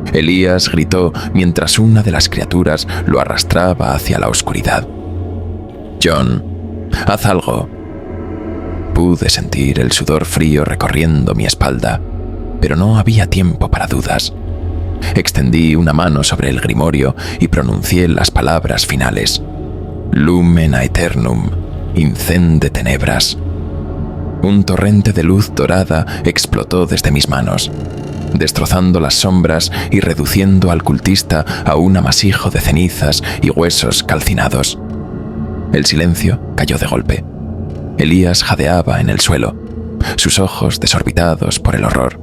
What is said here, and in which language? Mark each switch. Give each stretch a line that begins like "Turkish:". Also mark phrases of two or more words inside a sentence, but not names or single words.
Spanish: Elías gritó mientras una de las criaturas lo arrastraba hacia la oscuridad. «John, haz algo». Pude sentir el sudor frío recorriendo mi espalda, pero no había tiempo para dudas. Extendí una mano sobre el grimorio y pronuncié las palabras finales.
Latin: «Lumen aeternum, incende tenebras».
Spanish: Un torrente de luz dorada explotó desde mis manos, destrozando las sombras y reduciendo al cultista a un amasijo de cenizas y huesos calcinados. El silencio cayó de golpe. Elías jadeaba en el suelo, sus ojos desorbitados por el horror.